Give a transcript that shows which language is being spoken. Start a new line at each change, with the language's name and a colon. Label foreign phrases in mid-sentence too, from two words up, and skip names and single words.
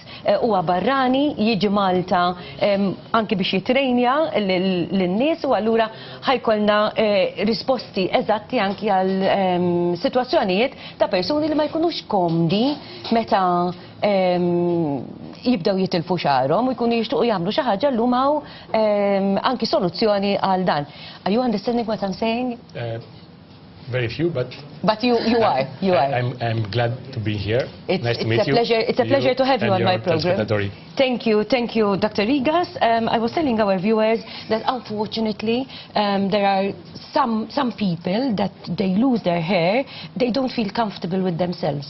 Maltese: Huwa barrani, jiġi Malta anki biex jitrejnja lin-nies u allura ħajkolna risposti eżatti anki għal sitwazzjonijiet ta' persuni li ma jkunux komdi meta jibdew jitilfu xarhom u jkunu jixtuqu jagħmlu xi ħaġa llum hawn anki soluzzjoni għal dan.
English: Are you understanding what I'm saying? Very few, but you are. I'm glad to be here. Nice to meet you. It's a pleasure to have you on my program. Thank you, Dr. Rigas. I was telling our viewers that unfortunately there are some people that they lose their hair, they don't feel comfortable with themselves.